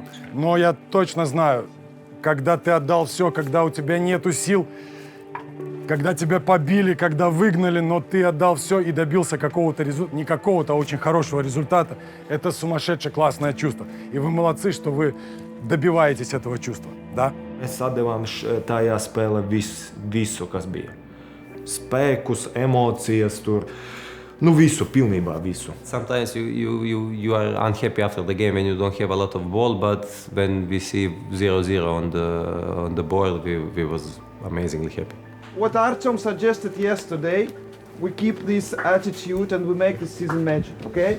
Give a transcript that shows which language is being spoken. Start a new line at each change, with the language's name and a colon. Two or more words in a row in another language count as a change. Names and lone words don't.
Russian: Но я точно знаю, когда ты отдал все, когда у тебя нету сил, когда тебя побили, когда выгнали, но ты отдал все и добился какого-то результата, не какого-то, а очень хорошего результата. Это сумасшедшее классное чувство. И вы молодцы, что вы добиваетесь этого чувства, да?
Latvian: Mēs atdevām tajā spēlē visu, kas bija. Spēkus, emocijas, tur. Nu, visu, pilnībā visu.
English: Sometimes you are unhappy after the game when you don't have a lot of ball, but when we see 0-0 on the board, we was amazingly happy. What Artyom suggested yesterday, we keep this attitude and we make the season magic, okay?